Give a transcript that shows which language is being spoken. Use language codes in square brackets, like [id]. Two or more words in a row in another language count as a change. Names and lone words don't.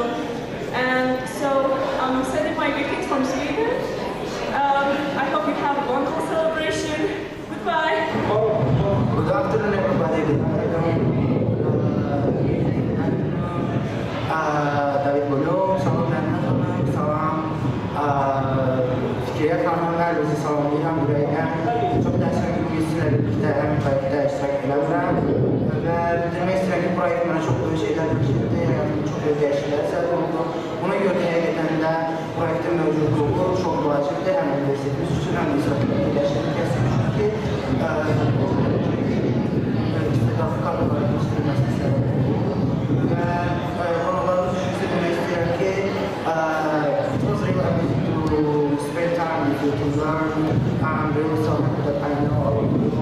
[en] And so I'm sending my greetings from Sweden. I hope you have a wonderful celebration. Goodbye. Good afternoon, everybody. [az] David Bolo, salam Mehmet, salam Fikriye Hanım, herkese salamlayıram ürəkdən. Çox təəssüf ki, bugün sizlərlə birlikdə həmin proyektdə iştirak edirəm və bildirmək istəyirəm ki, proyekt mənə çox böyük şeylər bildirdi, həyatımda çox böyük dəyişikliklər səbəb oldu. Buna görə də həqiqətən də proyektin mövcudluğu çox vacibdir, həm universitetimiz üçün, həm də İsrail Kəsb üçün ki, istedadlı kadroların yetişdirilməsini səbəb oldu və qonaqlarımız üçün sizə demək istəyirəm ki, [en] it was really amazing to spend time with you, to learn. I'm really so happy that I know all of you.